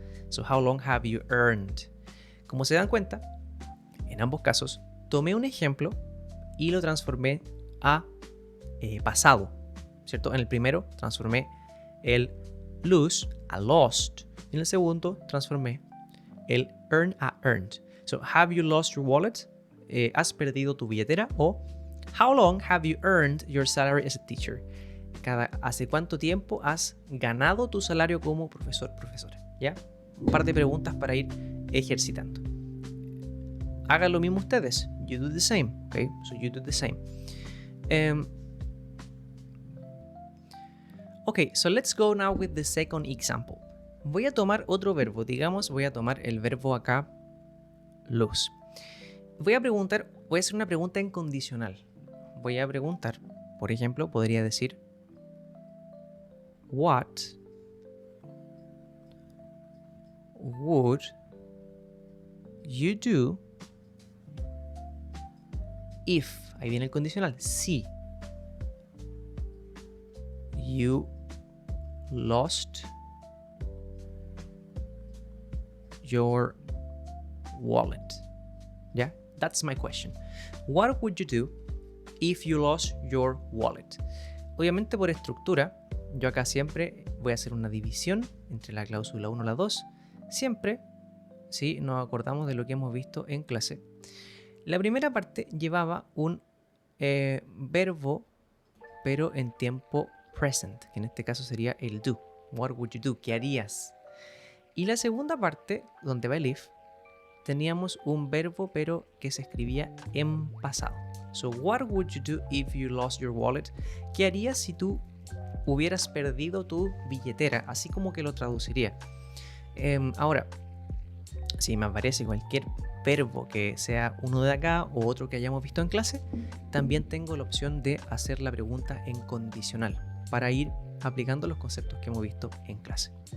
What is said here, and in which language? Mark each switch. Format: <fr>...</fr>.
<en>So, how long have you earned?</en> <es>Como se dan cuenta, en ambos casos, tomé un ejemplo y lo transformé a pasado, ¿cierto? En el primero transformé el lose a lost. En el segundo transformé el earn a earned.</es> <en>So, have you lost your wallet?</en> <es>¿Has perdido tu billetera?</es> <en>O how long have you earned your salary as a teacher?</en> <es>¿Hace cuánto tiempo has ganado tu salario como profesor, profesora? ¿Ya? Un par de preguntas para ir ejercitando. Hagan lo mismo ustedes.</es> <en>You do the same. Okay? So you do the same. Okay, so let's go now with the second example.</en> <es>Voy a tomar otro verbo. Digamos, voy a tomar el verbo acá, lose. Voy a hacer una pregunta en condicional. Voy a preguntar, por ejemplo, podría decir</es> <en>what would you do if,</en> <es>ahí viene el condicional, si</es> <en>you lost your wallet. Yeah, that's my question. What would you do if you lost your wallet?</en> <es>Obviamente por estructura, yo acá siempre voy a hacer una división entre la cláusula 1 y la 2. Siempre, si nos acordamos de lo que hemos visto en clase. La primera parte llevaba un verbo, pero en tiempo present, que en este caso sería el do.</es> <en>What would you do?</en> <es>¿Qué harías? Y la segunda parte, donde va el if, teníamos un verbo, pero que se escribía en pasado.</es> <en>So, what would you do if you lost your wallet?</en> <es>¿Qué harías si tú hubieras perdido tu billetera? Así como que lo traduciría. Ahora, si me aparece cualquier verbo que sea uno de acá o otro que hayamos visto en clase, también tengo la opción de hacer la pregunta en condicional para ir aplicando los conceptos que hemos visto en clase.</es>